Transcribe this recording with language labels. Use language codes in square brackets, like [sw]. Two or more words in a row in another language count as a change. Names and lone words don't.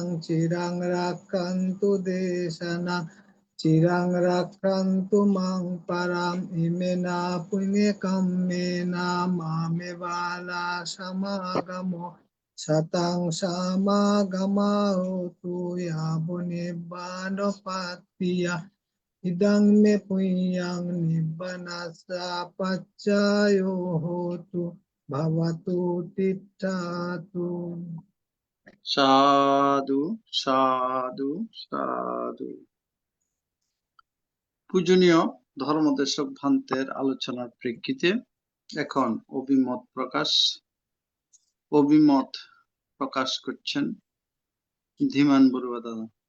[pi] চিরাং রাক্ষন্তু দেশনং চিরাং রাক্ষন্তু মাং পরাম ইমেনা পুণ্যে কাম্যেনা মামে বালা সমাগমো শতাং সমাগমাহতু ইয়াবো নিব্বাণোপাত্তিয়া ইদং মে পুণ্যং নিব্বানাস্য পচ্চায়ো হোতু ভবতু তিষ্ঠাতু। সাধু সাধু সাধু। [bn] পূজনীয় ধর্মদেশক ভান্তের আলোচনার প্রেক্ষিতে এখন অভিমত প্রকাশ করছেন ধীমান বড়ুয়া দাদা।